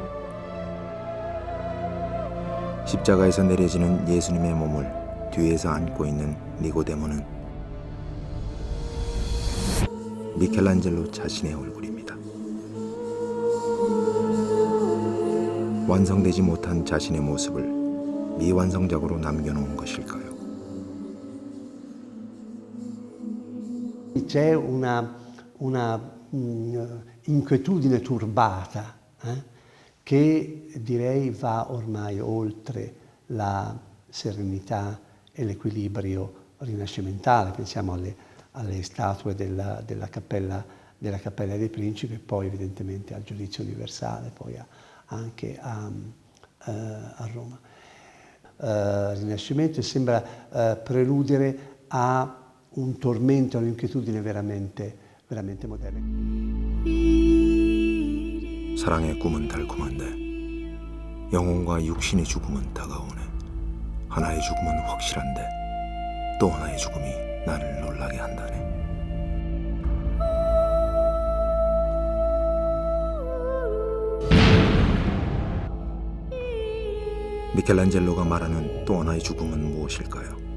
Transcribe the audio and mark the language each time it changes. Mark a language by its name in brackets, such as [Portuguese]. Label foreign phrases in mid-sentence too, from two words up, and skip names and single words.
[Korean] 십자가에서 내려지는 예수님의 몸을 뒤에서 안고 있는 니고데모는 미켈란젤로 자신의 얼굴입니다. 완성되지 못한 자신의 모습을 미완성작으로 남겨놓은 것일까요? [Italian] C'è una inquietudine turbata che direi va ormai oltre la serenità e l'equilibrio rinascimentale. Pensiamo alle statue della Cappella dei Principi e poi evidentemente al giudizio universale, poi anche a Roma. Il Rinascimento sembra preludere a un tormento, un'inquietudine veramente moderna. [Korean] 사랑의 꿈은 달콤한데 영혼과 육신의 죽음은 다가오네. 하나의 죽음은 확실한데 또 하나의 죽음이 나를 놀라게 한다네. 미켈란젤로가 말하는 또 하나의 죽음은 무엇일까요?